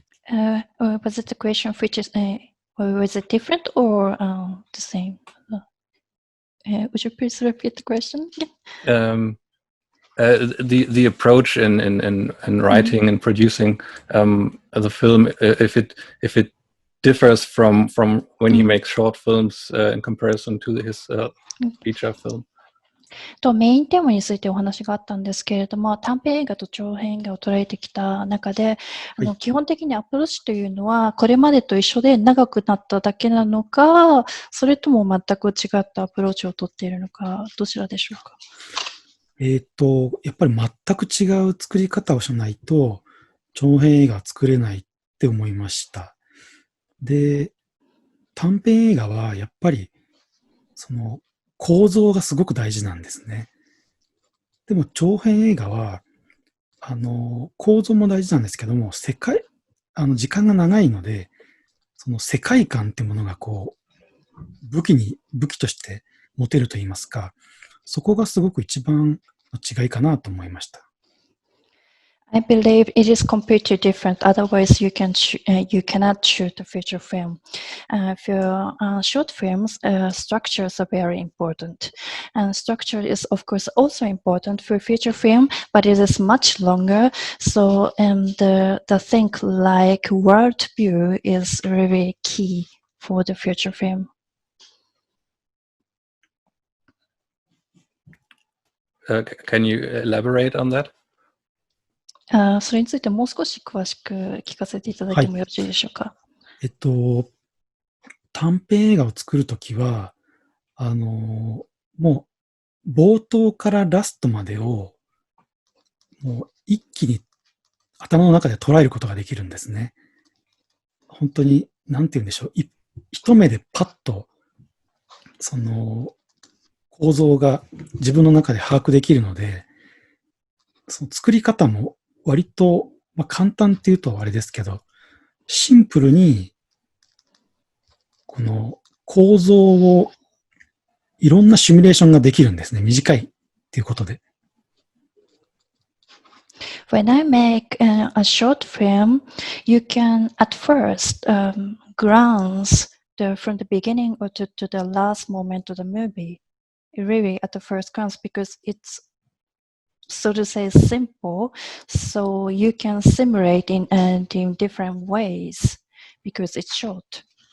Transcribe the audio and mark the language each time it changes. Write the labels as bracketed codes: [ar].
[en] Was it the question which is was it different or the same? Would you please repeat the question? the approach in writing and producing the film, if it differs from when he makes short films in comparison to his feature film. [ja] メインテーマについてお話があったんですけれども、短編映画と長編映画を捉えてきた中で、基本的にアプローチというのは、これまでと一緒で長くなっただけなのか、それとも全く違ったアプローチをとっているのか、どちらでしょうか。やっぱり全く違う作り方をしないと、長編映画は作れないって思いました。で、短編映画はやっぱり、その構造がすごく大事なんですね。でも長編映画は、構造も大事なんですけども、時間が長いので、その世界観ってものがこう、武器として持てると言いますか、そこがすごく一番の違いかなと思いました。 [en] I believe it is completely different. Otherwise, you cannot shoot a feature film. For short films, structures are very important. And structure is, of course, also important for feature film, but it is much longer. So the thing like world view is really key for the feature film. Can you elaborate on that? [ja] それについてもう少し詳しく聞かせていただいてもよろしいでしょうか。短編映画を作るときは、もう冒頭からラストまでをもう一気に頭の中で捉えることができるんですね。本当に、なんて言うんでしょう。一目でパッと、その構造が自分の中で把握できるので、その作り方も割と、簡単っていうとあれですけど、シンプルに、この構造をいろんなシミュレーションができるんですね。短いっていうことで。 [en] When I make a short film, you can at first glance from the beginning or to the last moment of the movie, really at the first glance, because it's so to say simple, so you can simulate in different ways because it's short.